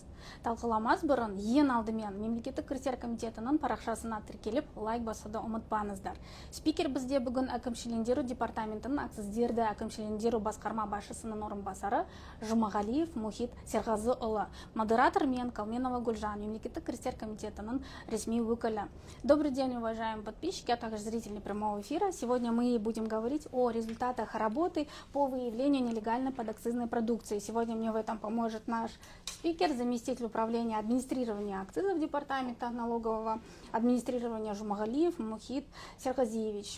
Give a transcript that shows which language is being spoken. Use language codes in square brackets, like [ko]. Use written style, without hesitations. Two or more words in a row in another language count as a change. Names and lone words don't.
[kk] Талқыламас бұрын ең алдымен Мемлекеттік кірістер комитетінің парақшасына тіркеліп, лайк басуды ұмытпаңыздар. Спикер бізде бүгін әкімшілендіру департаментінің әкімшілерді әкімшілендіру басқарма басшысының орынбасары Жұмағалиев Мухит Серғазыұлы, модератор мен Калменова Гүлжан, Мемлекеттік кірістер комитетінің ресми өкілі. [ru] Добрый день, уважаемые подписчики, а также зрители прямого эфира. Сегодня мы будем говорить о результатах работы по выявлению нелегальной подакцизной продукции. Сегодня мне в этом поможет наш спикер, заместитель управления администрирования акцизов департамента налогового администрирования Жумагалиев Мухит Серғазиевич.